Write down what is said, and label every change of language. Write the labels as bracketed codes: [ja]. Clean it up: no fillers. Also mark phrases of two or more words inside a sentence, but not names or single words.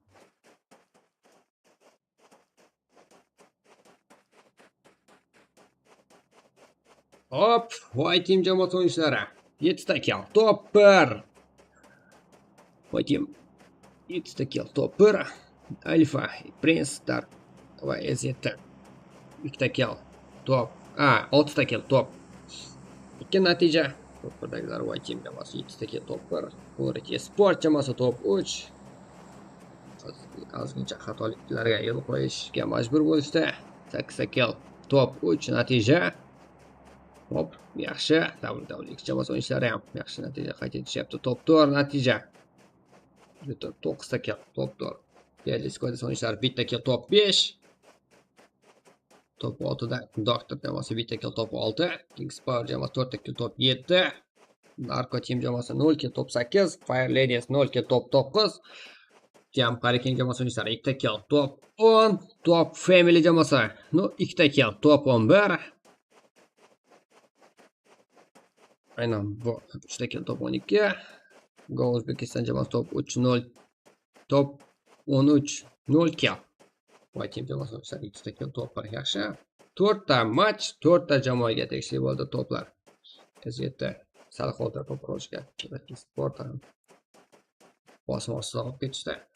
[uz] Hop, voy team jamoasi o'yinchilari. 7 ta kill, top 1. Voy team 7 ta kill, top 1. Alfa, Prince, Dark va Z. 2 ta kill, top. 6 ta kill, top. 2 natija. Top 1dagilar voy team jamoasi 7 ta kill, top 1. Guruh sport jamoasi top 3. Ozgincha xatoliklarga yo'l qo'yishga majbur bo'lishdi. 8 ta kill, top 3 natija. Hop, yaxshi. WW2 jamoasi o'yinchilari ham yaxshi natija qayd etishyapti. Top 4 natija. 9 ta kill, top 4. Berliskoda o'yinchilari bitta kill, top 5. Top 6da Doktor jamoasi bitta kill, top 6. Kings Power jamoasi 4 ta kill, top 7. Narko team jamoasi 0 kill, top 8. Fire Ladies 0 kill, top 9. Jam Qaraqalpaqstan jamoasi o'yinchilari 2 ta kill, top 10. Top Family jamoasi 2 ta kill, top 11. Aynen bu 3 ta kill, top 12. Go O'zbekiston jamoasi top 3-0. Top 13 0 kill. Voy team jamoasi 2 ta kill, top 1 yaxshi. 4 ta match, 4 ta jamoaga tegishli bo'ldi toplar. Gazetda sal xavotir to'plashga sport ham bosim ostida qolib ketishdi.